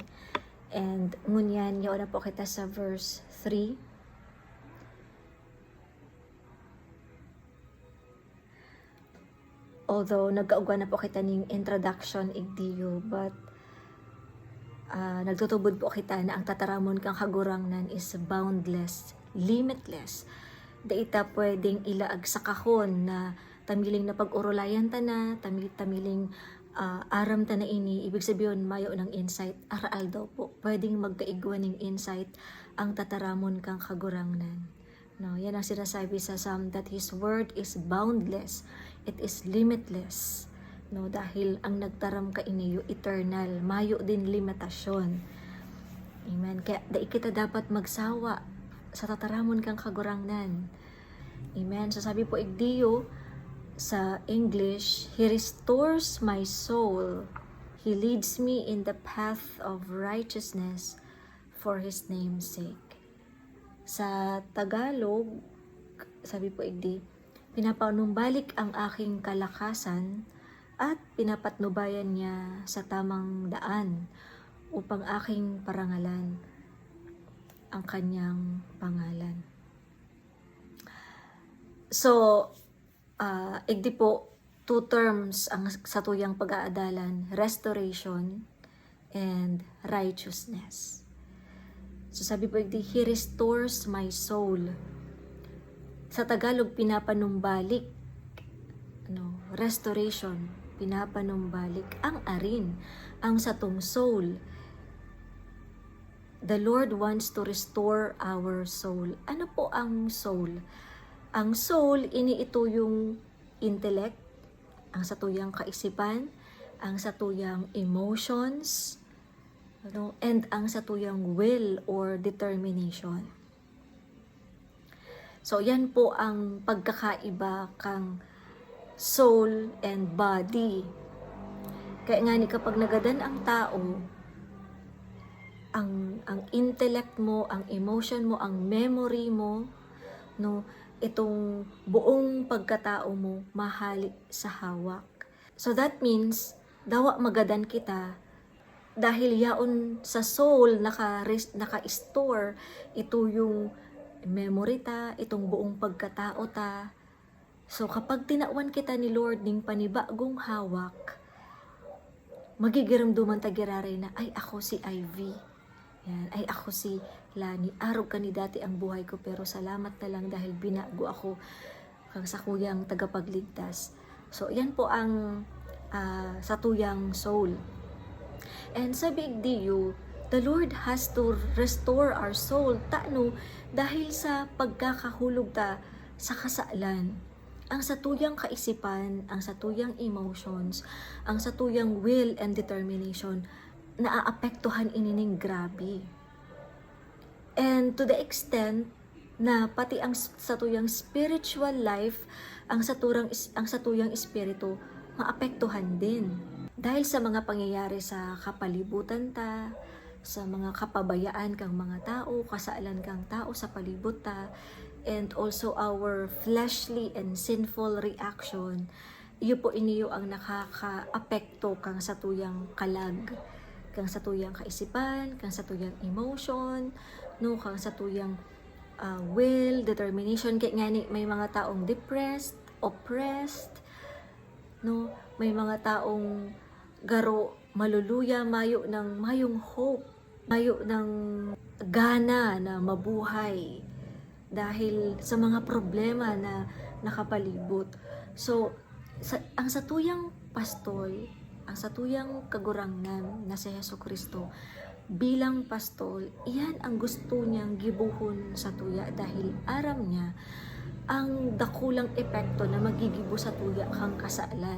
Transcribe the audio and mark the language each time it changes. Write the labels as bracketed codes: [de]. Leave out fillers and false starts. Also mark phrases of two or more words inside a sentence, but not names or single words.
[bik] And ngunyan, yaon na po kita sa verse 3. Although nagkaugan na po kita ning introduction igdiyo, but nagtutubod po kita na ang tataramon kang kagurangnan [en] is boundless, limitless. [bik] Daita pwedeng ilaag sa kahon na tamiling na pag-urulayan ta na, tamiling aram ta na ini, [tl] ibig sabihin [bik] mayo ng insight, aral daw po. Pwedeng magkaigwan ng insight ang tataramon kang kagurangnan. [tl] No, yan ang sinasabi sa Psalm [en] that His word is boundless, it is limitless. No, [bik] dahil ang nagtaram ka iniyo eternal, mayo din limitasyon. Amen. Kaya kita dapat magsawa sa tataramon kang kagurangnan. Amen. So sabi po igdiyo sa English, [en] He restores my soul. He leads me in the path of righteousness for His name's sake. [tl] Sa Tagalog, sabi po igdi, pinapanumbalik ang aking kalakasan at pinapatnubayan niya sa tamang daan upang aking parangalan ang kanyang pangalan. [bik] So, igdi po, two terms ang satuyang pag-aadalan, [en] restoration and righteousness. [bik] So sabi po igdi, [en] He restores my soul. [bik] Sa Tagalog, pinapanumbalik, restoration, pinapanumbalik ang arin, ang satong soul. [en] The Lord wants to restore our soul. [bik] Ano po ang soul? Ang soul, ini ito yung intellect, ang satuyang kaisipan, ang satuyang emotions, and ang satuyang will or determination. So, yan po ang pagkakaiba kang [en] soul and body. [bik] Kaya nga ni kapag nagadan ang tao, ang intellect mo, ang emotion mo, ang memory mo, [tl] itong buong pagkatao mo, [bik] mahali sa hawak. [en] So that means, [bik] dawa magadan kita, dahil yaon sa soul naka-store ito yung memory ta, [tl] itong buong pagkatao [bik] ta. So kapag tinawan kita ni Lord ning panibagong hawak, magigiramduman ta girare na ay ako si Ivy. Yan, ay ako si Lani. Araw ka ni dati ang buhay ko pero salamat na lang dahil binago ako kang sa kuyang tagapagligtas. So yan po ang satuyang soul. And sa big diyo, [en] the Lord has to restore our soul [bik] dahil sa pagkakahulog ta sa kasalan. Ang satuyang kaisipan, ang satuyang emotions, ang satuyang [en] will and determination, [bik] naaapektuhan inining grabe. [en] And to the extent [bik] na pati ang satuyang spiritual life, ang satuyang espiritu, maapektuhan din. Dahil sa mga pangyayari sa kapalibutan ta, sa mga kapabayaan kang mga tao, kasaalan kang tao sa palibot ta, [en] and also our fleshly and sinful reaction, [bik] iyo po iniyo ang nakaka-apekto kang satuyang kalag, kang satuyang kaisipan, kang satuyang emotion, kang satuyang will, determination. Kaya nga may mga taong depressed, oppressed, may mga taong garo maluluya, mayong hope, mayo ng gana na mabuhay dahil sa mga problema na nakapalibot. So, ang satuyang pastol, ang satuyang kagurangnan na si Jesucristo, bilang pastol, iyan ang gusto niyang gibuhon sa tuya dahil aram niya ang dakulang epekto na magigibo sa tuya kang kasalan.